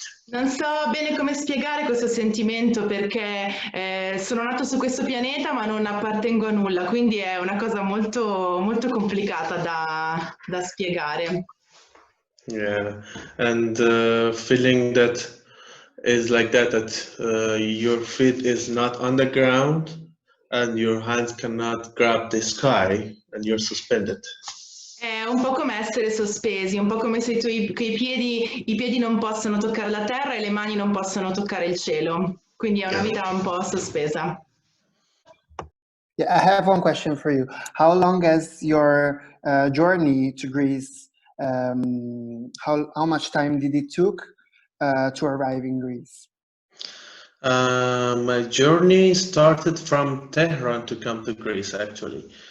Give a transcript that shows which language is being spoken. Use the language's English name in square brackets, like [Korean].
[Italian] Non so bene come spiegare questo sentimento perché sono nato su questo pianeta ma non appartengo a nulla, quindi è una cosa molto, molto complicata da spiegare. [English] Yeah, and feeling that is like that your feet is not on the ground and your hands cannot grab the sky and you're suspended. [Italian] È un po' come essere sospesi, un po' come se i piedi non possono toccare la terra e le mani non possono toccare il cielo. Quindi è una vita un po' sospesa. [English] Yeah, I have one question for you. How long has your journey to Greece? How much time did it took to arrive in Greece? My journey started from Tehran to come to Greece, actually.